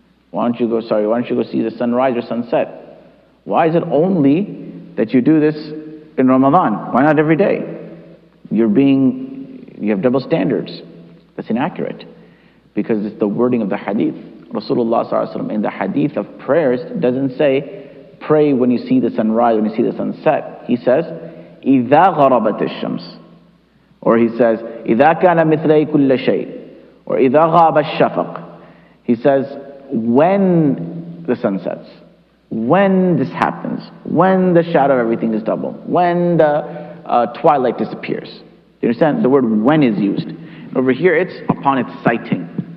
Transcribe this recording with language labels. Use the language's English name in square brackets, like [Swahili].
[English] Why don't you go see the sunrise or sunset? Why is it only that you do this in Ramadan? Why not every day? You have double standards. That's inaccurate. Because it's the wording of the hadith. Rasulullah ﷺ in the hadith of prayers doesn't say, pray when you see the sunrise, when you see the sunset. He says, [Arabic] إِذَا غَرَبَتِ الشَّمْسِ. [English] Or he says, [Arabic] إِذَا كَانَ مِثْلَيْ كُلَّ شَيْءٍ. Or إِذَا غَابَ الشَّفَقِ. [English] He says, when the sun sets, when this happens, when the shadow of everything is double, when the twilight disappears. Do you understand? The word when is used. Over here it's upon its sighting.